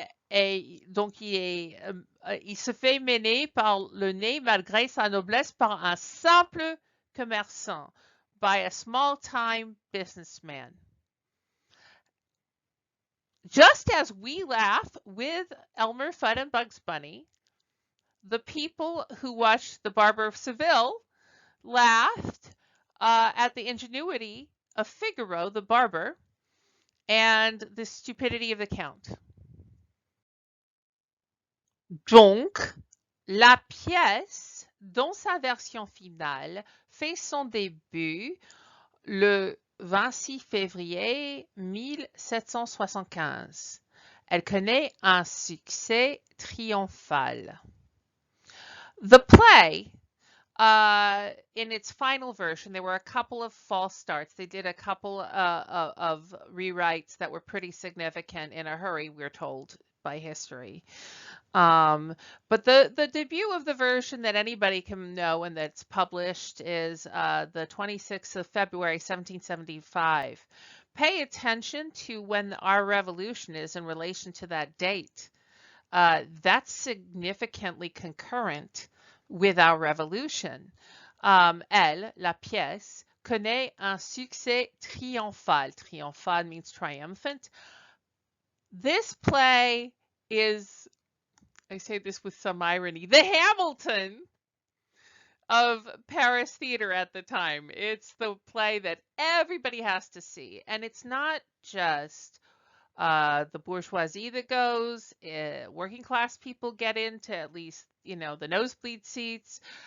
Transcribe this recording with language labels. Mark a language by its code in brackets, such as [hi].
[fr] Et donc il se fait mener par le nez malgré sa noblesse par un simple commerçant, [en] by a small-time businessman. Just as we laugh with Elmer Fudd and Bugs Bunny, the people who watched The Barber of Seville laughed at the ingenuity of Figaro, the barber, and the stupidity of the Count. [fr] Donc, la pièce, dans sa version finale, fait son début le 26 février 1775. Elle connaît un succès triomphal. [en] The play, in its final version, there were a couple of false starts. They did a couple of rewrites that were pretty significant in a hurry, we're told by history. But the debut of the version that anybody can know and that's published is the 26th of February, 1775. pay attention to when our revolution is in relation to that date. That's significantly concurrent with our revolution. [fr] Elle, la pièce, connaît un succès triomphal. [en] Triomphal means triumphant. This play is, I say this with some irony, the Hamilton of Paris theater at the time. It's the play that everybody has to see. And it's not just the bourgeoisie that goes, working class people get into at least, the nosebleed seats.